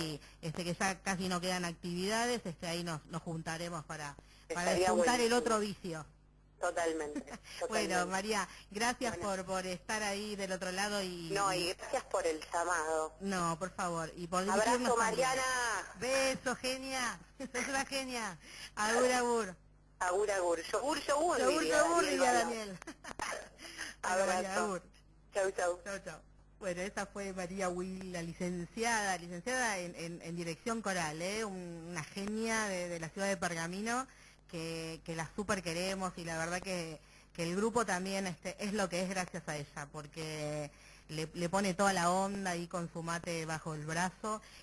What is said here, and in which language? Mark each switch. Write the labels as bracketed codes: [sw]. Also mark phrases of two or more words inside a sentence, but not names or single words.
[es] Sí, que ya casi no quedan actividades, ahí nos juntaremos para Estaría juntar el buenísimo. otro vicio. Totalmente. Bueno, María, gracias Bueno. por estar ahí del otro lado y... No, y gracias por el llamado. No, por favor, y por dirigirnos Abrazo, también. Mariana. Beso, genia. Sos una genia. [eu] Agur, agur. Agur, agur. [es] Yogur, yogur. Yogur, diría yogur, Daniel diría Bala. Daniel. Bueno, María, Abrazo. agur. Chau, chau. Chau, chau. Bueno, esa fue María Will, la licenciada en dirección coral, una genia de la ciudad de Pergamino, que la súper queremos, y la verdad que el grupo también es lo que es gracias a ella, porque le pone toda la onda ahí con su mate bajo el brazo,